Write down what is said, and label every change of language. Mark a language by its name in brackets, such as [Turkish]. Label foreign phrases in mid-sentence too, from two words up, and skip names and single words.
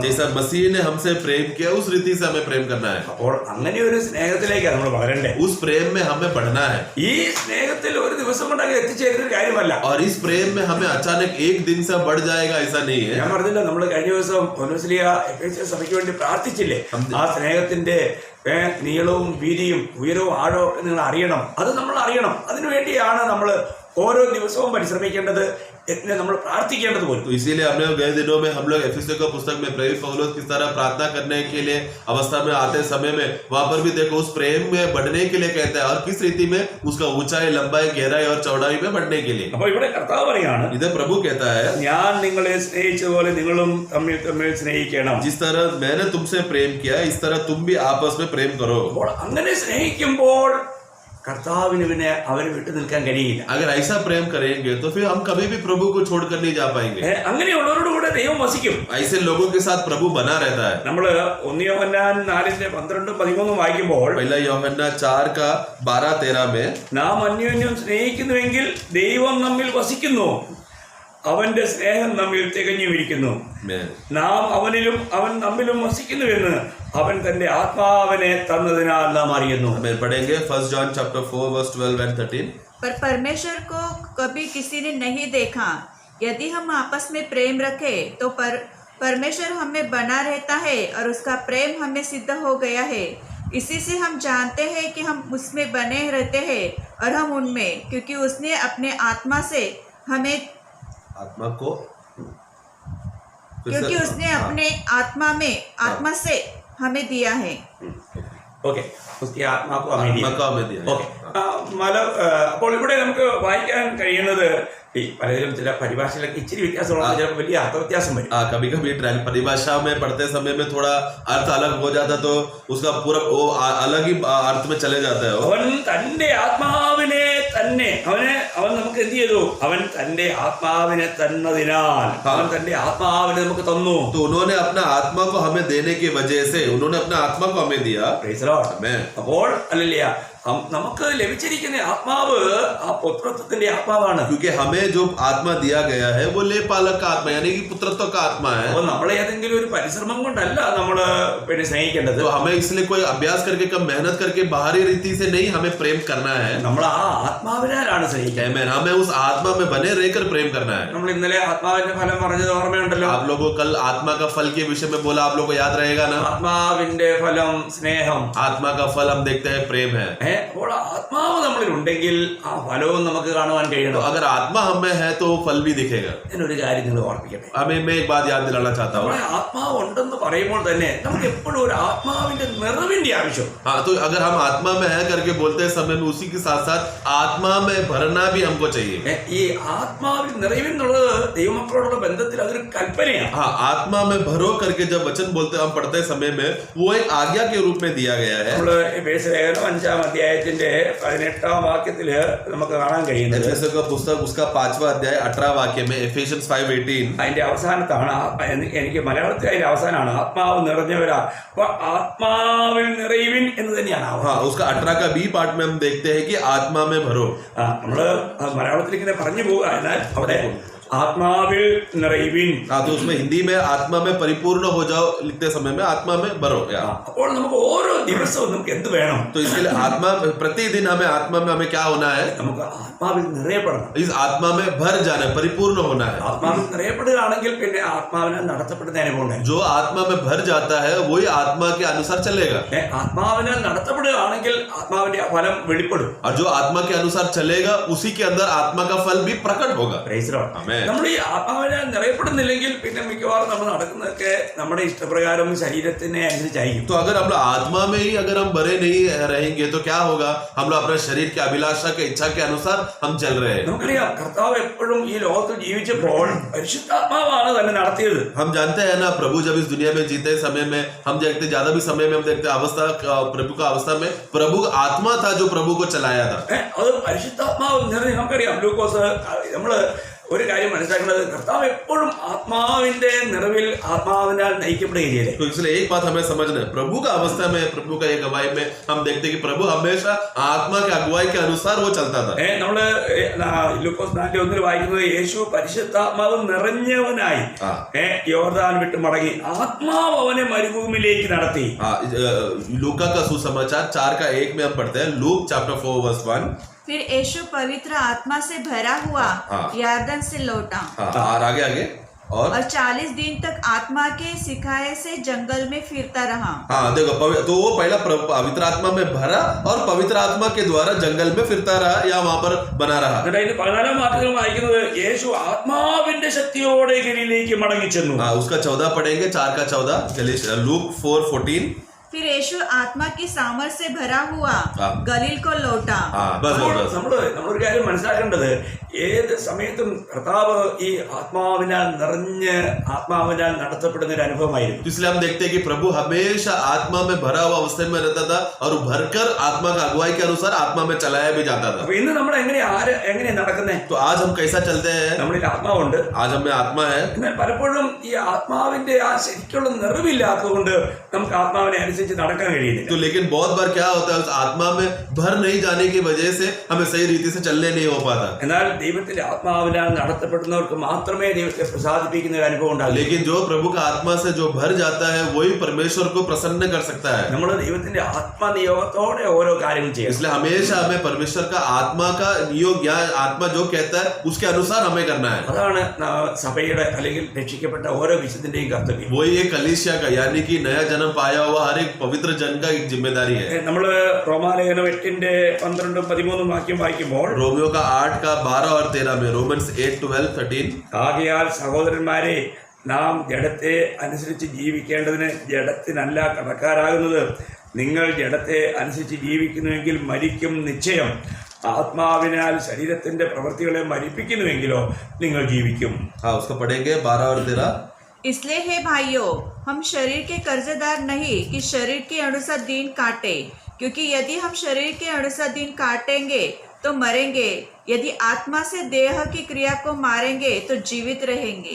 [Hindi] जैसा मसीह ने हमसे प्रेम किया उस रीति से हमें प्रेम करना है। [Malayalam] അപ്പോൾ അങ്ങനെ ഒരു സ്നേഹത്തിലേക്കാണ് നമ്മൾ വളരണ്ടേ. [Hindi] उस प्रेम में हमें बढ़ना है। [Malayalam] ഈ സ്നേഹത്തിൽ ഒരു ദിവസം കൊണ്ടൊക്കെ എത്തിച്ചേരുന്ന ഒരു കാര്യമല്ല. [Hindi] और इस प्रेम में हमें अचानक एक दिन से बढ़ जाएगा ऐसा नहीं है। [Malayalam] ഞാൻ പറഞ്ഞില്ല, നമ്മൾ കഴിഞ്ഞ ദിവസം പൗലോസ്ലീഹ എഫേസ്യ സഭയ്ക്ക് വേണ്ടി പ്രാർത്ഥിച്ചില്ലേ? ആ സ്നേഹത്തിന്റെ നീളവും വീതിയും ഉയരവും ആഴവും ഒക്കെ നിങ്ങൾ അറിയണം. അത് നമ്മൾ അറിയണം. അതിനുവേണ്ടിയാണ് നമ്മൾ ഓരോ ദിവസവും പരിശ്രമിക്കേണ്ടത്, നമ്മൾ പ്രാർത്ഥിക്കേണ്ടത് പോലും. [Hindi] तो इसीलिए हमने गए दिनों में हम लोग एफेसियों की पुस्तक में प्रेरित पौलुस किस तरह प्रार्थना करने के लिए अवस्था में आते समय में वहां पर भी देखो उस प्रेम में बढ़ने के लिए कहता है, और किस रीति में उसका ऊंचाई, लंबाई, गहराई और चौड़ाई में बढ़ने के लिए। [Malayalam] അപ്പോൾ ഇവിടെ കർത്താവ് പറയാണ്, [Hindi] इधर प्रभु कहता है, [Malayalam] ഞാൻ നിങ്ങളെ സ്നേഹിച്ചതുപോലെ നിങ്ങളും തമ്മിൽ തമ്മിൽ സ്നേഹിക്കണം. [Hindi] जिस तरह मैंने तुमसे प्रेम किया इस तरह तुम भी आपस में प्रेम करो। [Malayalam] അപ്പോൾ അങ്ങനെ സ്നേഹിക്കുമ്പോൾ കർത്താവിന് പിന്നെ അവരെ വിട്ടു നിൽക്കാൻ കഴിയില്ല. [Hindi] अगर ऐसा प्रेम करेंगे तो फिर हम कभी भी प्रभु को छोड़कर नहीं जा पाएंगे। [Malayalam] അങ്ങനെയുള്ളവരോട് കൂടെ ദൈവം വസിക്കും. [Hindi] ऐसे लोगों के साथ प्रभु बना रहता है। [Malayalam] നമ്മള് 1 യോഹന്നാൻ 4:12-13 വായിക്കുമ്പോൾ, [Hindi] पहला യോഹന്നാൻ 4:12-13 में, [Malayalam] നാം അന്യോന്യം സ്നേഹിക്കുന്നുവെങ്കിൽ ദൈവം നമ്മിൽ വസിക്കുന്നു, അവന്റെ സ്നേഹം നമ്മിൽ തികഞ്ഞുമിരിക്കുന്നു. നാം അവനിലും അവൻ നമ്മിലും വസിക്കുന്നുവെന്ന് അവൻ തന്റെ ആത്മാവിനെ തന്നതിനാൽ നാം അറിയുന്നു. [Hindi] पढ़ेंगे 1 [English] John chapter [Hindi] 4:12-13। पर परमेश्वर को कभी किसी ने नहीं देखा। यदि हम आपस में प्रेम रखें तो परमेश्वर हमें बना रहता है और उसका प्रेम हमें सिद्ध हो गया है। इसी से हम जानते हैं कि हम उसमें बने रहते हैं और हम उनमें, क्योंकि उसने अपने आत्मा से हमें क्योंकि उसने अपने आत्मा से हमें दिया है। [Malayalam] ഓക്കെ, ആത്മാക്കോ [Hindi] हमें दिया। [Malayalam] ഓക്കെ, അപ്പോൾ ഇവിടെ നമുക്ക് വായിക്കാൻ കഴിയുന്നത് ഈ പലരും ചില പരിഭാഷയിലൊക്കെ ഇച്ചിരി വ്യത്യാസമുള്ള ചിലപ്പോൾ വലിയ അർത്ഥവ്യത്യാസം വരും. [Hindi] कभी कभी परिभाषा में पढ़ते समय में थोड़ा अर्थ अलग हो जाता तो उसका पूरा वो अलग ही अर्थ में चले जाता है। [Malayalam] അവൻ തന്റെ ആത്മാവിനെ തന്നെ അവൻ നമുക്ക് എന്ത് ചെയ്തു? അവൻ തന്റെ ആത്മാവിനെ തന്നതിനാൽ അവൻ തന്റെ ആത്മാവിനെ നമുക്ക് തന്നു. [Hindi] तो उन्होंने अपना आत्मा को हमें देने की वजह से उन्होंने अपना आत्मा को हमें दिया. [English] Praise the Lord. Amen. [Malayalam] അപ്പോൾ അല്ലല്ല നമുക്ക് ലഭിച്ചിരിക്കുന്ന ആത്മാവ് ആ പുത്രത്വത്തിന്റെ ആത്മാവാണ്. [Hindi] क्योंकि हमें जो आत्मा दिया गया है वो लेपालक का आत्मा यानी कि पुत्रत्व का आत्मा है. [Malayalam] അപ്പോൾ നമ്മളെ ഏതെങ്കിലും ഒരു പരിശ്രമം കൊണ്ടല്ല നമ്മള് സ്നേഹിക്കേണ്ടത്. [Hindi] तो हमें इसलिए कोई अभ्यास करके कम मेहनत करके बाहरी रीति से नहीं हमें प्रेम करना है. [Malayalam] നമ്മൾ ആ ആത്മാവിനാലാണ് സ്നേഹിക്കുന്നത്. Amen. [Hindi] हमें उस आत्मा में बने रहकर प्रेम करना है. [Malayalam] നമ്മൾ ഇന്നലെ ആത്മാവിന്റെ ഫലം പറഞ്ഞത് ഓർമ്മയുണ്ടല്ലോ. [Hindi] आप लोगों को कल आत्मा का फल के विषय में बोला, आप लोगों को याद रहेगा ना. [Malayalam] ആത്മാവിന്റെ ഫലം സ്നേഹം, [Hindi] आत्मा का फल हम देखते हैं प्रेम है. [Malayalam] അപ്പോൾ ആത്മാവ് നമ്മളിൽ ഉണ്ടെങ്കിൽ ആ ഫലവും നമുക്ക് കാണുവാൻ [Hindi] तो [Malayalam] കഴിയണം. [Hindi] अगर आत्मा हमें है तो फल भी दिखेगा. [Malayalam] ഞാനൊരു കാര്യം നിങ്ങൾ ഓർമ്മിക്കട്ടെ. [Hindi] मैं एक बात याद दिलाना चाहता हूँ. [Malayalam] നമ്മളെ ആത്മാവ് ഉണ്ടെന്ന് പറയുമ്പോൾ തന്നെ നമുക്ക് എപ്പോഴും ഒരു ആത്മാവിന്റെ നിറവിന്റെ ആവശ്യം. [Hindi] हाँ, तो अगर हम आत्मा में है करके बोलते हैं समय में उसी के साथ साथ आत्मा में भरना भी हमको चाहिए. [Malayalam] ഈ ആത്മാവിൽ നിറയുമെന്നുള്ളത് ദൈവമക്കളോടുള്ള ബന്ധത്തിൽ അതൊരു കൽപ്പനയാണ്. [Hindi] हाँ, आत्मा में भरो करके जब वचन बोलते हम पढ़ते समय में वो एक आज्ञा के रूप में दिया गया है. [Malayalam] നമ്മള് എഫേസ്യലേഖനം 5-ാം അധ്യായത്തിന്റെ 18-ാം വാക്യത്തില് നമുക്ക് കാണാൻ കഴിയുന്നത് [Hindi] एफेसियों का पुस्तक उसका 5वां अध्याय 18 वाक्य में Ephesians 5:18 [Malayalam] അതിന്റെ അവസാനത്താണ്. എനിക്ക് മലയാളത്തിൽ അതിന്റെ അവസാനമാണ് ആത്മാവ് നിറഞ്ഞവരാ. അപ്പൊ ആത്മാവിൽ നിറയുവിൻ എന്ന് തന്നെയാണ്. [Hindi] हाँ, उसका 18 का [English] B part [Hindi] में हम देखते हैं कि आत्मा में भरो. [Malayalam] നമ്മള് മലയാളത്തിൽ ഇങ്ങനെ പറഞ്ഞു പോവുക, എന്നാൽ അവിടെ ആത്മാവിൽ നിറയുവിൻ. [Hindi] हाँ, तो उसमें हिंदी में आत्मा में परिपूर्ण हो जाओ लिखते समय में आत्मा में भरो. [Malayalam] അപ്പോൾ നമുക്ക് ഓരോ ദിവസവും നമുക്ക് എന്ത് വേണം? [Hindi] तो इसके लिए आत्मा प्रतिदिन हमें आत्मा में हमें क्या होना है? [Malayalam] നമുക്ക് ആത്മാവിൽ നിറയപ്പെടണം. [Hindi] इस आत्मा में भर जाना है, परिपूर्ण होना है. [Malayalam] ആത്മാവിൽ നിറയപ്പെടുകയാണെങ്കിൽ പിന്നെ ആത്മാവിനെ നടത്തപ്പെടുന്ന അനുഭവം ഉണ്ടായി. [Hindi] जो आत्मा में भर जाता है वही आत्मा के अनुसार चलेगा. [Malayalam] ആത്മാവിനെ നടത്തപ്പെടുകയാണെങ്കിൽ ആത്മാവിന്റെ ഫലം വെളിപ്പെടും. [Hindi] और जो आत्मा के अनुसार चलेगा उसी के अंदर आत्मा का फल भी प्रकट होगा. [English] Praise the Lord. Amen. [Malayalam] നമ്മൾ ഈ ആത്മാവിനെ നിറയപ്പെടുന്നില്ലെങ്കിൽ പിന്നെ മിക്കവാറും നമ്മൾ നടക്കുന്നതൊക്കെ നമ്മുടെ ഇഷ്ടപ്രകാരം ശരീരത്തിനെ അനുസരിച്ചായിരിക്കും. [Hindi] तो अगर हम लोग आत्मा में ही अगर हम भरे नहीं रहेंगे तो क्या होगा? हम लोग अपने शरीर की अभिलाषा के इच्छा के अनुसार हम चल रहे हैं. [Malayalam] നമുക്കറിയാം കർത്താവ് എപ്പോഴും ഈ ലോകത്തിൽ ജീവിച്ചപ്പോൾ പരിശുദ്ധാത്മാവാണ് തന്നെ നടത്തിയത്. [Hindi] हम जानते हैं ना, प्रभु जब इस दुनिया में जीते समय में हम देखते ज्यादा भी समय में हम देखते अवस्था प्रभु का अवस्था में प्रभु का आत्मा था जो प्रभु को चलाया था. [Malayalam] അത് പരിശുദ്ധാത്മാവ് നിറഞ്ഞ് നമുക്കറിയാം. ലൂക്കോസ് നമ്മള് ഒരു കാര്യം മനസ്സിലാക്കുന്നത്, കർത്താവ് എപ്പോഴും ആത്മാവിന്റെ നിറവിൽ ആത്മാവിനാൽ നയിക്കപ്പെടുകയും ചെയ്തേ. [Hindi] तो इसलिए एक बात हमें समझना है, प्रभु का अवस्था में प्रभु का एक अगुवाई में हम देखते हैं कि प्रभु हमेशा आत्मा के अगुवाई के अनुसार वो चलता था. [Malayalam] നമ്മള് ലൂക്കോസ് 4:1 വായിക്കുന്നത് യേശു പരിശുദ്ധാത്മാവ് നിറഞ്ഞവനായി യോർദാൻ വിട്ട് മടങ്ങി ആത്മാവ് അവനെ മരുഭൂമിയിലേക്ക് നടത്തി. [Hindi] लूका का सुसमाचार 4:1 में हम पढ़ते हैं. [English] Luke chapter 4:1. [Hindi] फिर यीशु पवित्र आत्मा से भरा हुआ यरदन से लौटा और आगे और 40 दिन तक आत्मा के सिखाए से जंगल में फिरता रहा. हाँ, देखो तो वो पहला पवित्र आत्मा में भरा और पवित्र आत्मा के द्वारा जंगल में फिरता रहा या वहां पर बना रहा. [Malayalam] 14-ാം വാക്യത്തിൽ വായിക്കുന്നത് യേശു ആത്മാവിന്റെ ശക്തിയോടെ ഗലീലയിലേക്ക് മടങ്ങി ചെന്നു. [Hindi] उसका 14 पढ़ेंगे. 4:14 लूक 4:14. फिर यीशु आत्मा की सामर्थ से भरा हुआ गलील को लौटा. [Malayalam] നമ്മളൊരു കാര്യം മനസ്സിലാക്കേണ്ടത്, ഏത് സമയത്തും കർത്താവ് ഈ ആത്മാവിനാൽ നിറഞ്ഞ് ആത്മാവിനാൽ നടത്തപ്പെടുന്ന ഒരു അനുഭവമായിരുന്നു. [Hindi] इसलिए हम देखते हैं कि प्रभु हमेशा आत्मा में भरा हुआ अवस्था में रहता था और भरकर आत्मा का अगुवाई के अनुसार आत्मा में चलाया भी जाता था. [Malayalam] അപ്പൊ ഇന്ന് നമ്മൾ എങ്ങനെയാ നടക്കുന്നേ? [Hindi] तो आज हम कैसा चलते हैं? [Malayalam] നമ്മളിൽ ആത്മാവുണ്ട്, [Hindi] आज हमें आत्मा है, [Malayalam] എന്നാൽ പലപ്പോഴും ഈ ആത്മാവിന്റെ ആ ശരിക്കുള്ള നിറവില്ലാത്തത് കൊണ്ട് നമുക്ക് ആത്മാവിനെ അനുസരിച്ച് നടക്കാൻ കഴിയില്ല. [Hindi] तो लेकिन बहुत बार क्या होता है, उस आत्मा में भर नहीं जाने की वजह से हमें सही रीति से चलने नहीं हो पाता. [Malayalam] എന്നാൽ ദൈവത്തിന്റെ ആത്മാവിനാൽ നടത്തപ്പെടുന്നവർക്ക് മാത്രമേ ദൈവത്തെ പ്രസാദിപ്പിക്കുന്ന ഒരു അനുഭവം ഉണ്ടാകൂ. [Hindi] लेकिन जो प्रभु का आत्मा से जो भर जाता है वही परमेश्वर को प्रसन्न कर सकता है. [Malayalam] നമ്മൾ ദൈവത്തിന്റെ ആത്മനിയോഗത്തോടെ ഓരോ കാര്യങ്ങൾ ചെയ്യും. [Hindi] इसलिए हमेशा हमें परमेश्वर का आत्मा का नियोग या आत्मा जो कहता है उसके अनुसार हमें करना है. [Malayalam] അതാണ് സഭയുടെ അല്ലെങ്കിൽ രക്ഷിക്കപ്പെട്ട ഓരോ വിശുദ്ധന്റെയും കർത്തവ്യം. [Hindi] वही एक कलीसिया का यानी कि नया जन्म पाया हुआ हर एक पवित्र जन का एक जिम्मेदारी है. [Malayalam] നമ്മള് റോമാലേഖനം 8:12-13 വാക്യം വായിക്കുമ്പോൾ [Hindi] रोमियो का 8:12 और 13 में रोमन्स 8:12-13 [Malayalam] ആകയാൽ സഹോദരന്മാരെ, നാം ജഡത്തെ അനുസരിച്ച് ജീവിക്കേണ്ടതിന് ജഡത്തിനല്ല കടക്കാരാകുന്നത്. നിങ്ങൾ ജഡത്തെ അനുസരിച്ച് ജീവിക്കുന്നുവെങ്കിൽ മരിക്കും നിശ്ചയം. ആത്മാവിനാൽ ശരീരത്തിന്റെ പ്രവൃത്തികളെ മരിപ്പിക്കുന്നുവെങ്കിലോ നിങ്ങൾ ജീവിക്കും. [Hindi] हाँ, उसको पढ़ेंगे 12 और 13. इसलिए हे भाइयों, हम शरीर के कर्जदार नहीं कि शरीर के अनुसार दिन काटे, क्योंकि यदि हम शरीर के अनुसार दिन काटेंगे तो मरेंगे, यदि आत्मा से देह की क्रिया को मारेंगे तो जीवित रहेंगे।